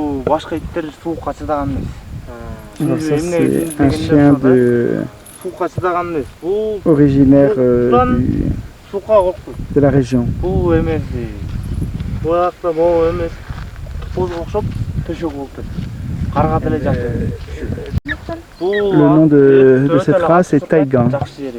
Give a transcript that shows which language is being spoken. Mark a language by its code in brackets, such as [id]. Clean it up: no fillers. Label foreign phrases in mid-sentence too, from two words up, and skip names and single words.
[ky] башка иттер суукка чыдаган эмес. [fr] Alors ça, [ky] Эмне [fr] c'est [ky] үчүн [fr] un [ky] дегенде [fr] chien [ky] ошо суукка чыдаган эмес. Бул [fr] originaire [ky] суукка коркпойт. [fr] de la région. [ky] Бул эмес. Буякта могу эмес. Тозго окшоп төшөк болуп кетет. Карга деле жатат. [fr] Le nom de cette race est Taïgan. [ky] Жакшы жери.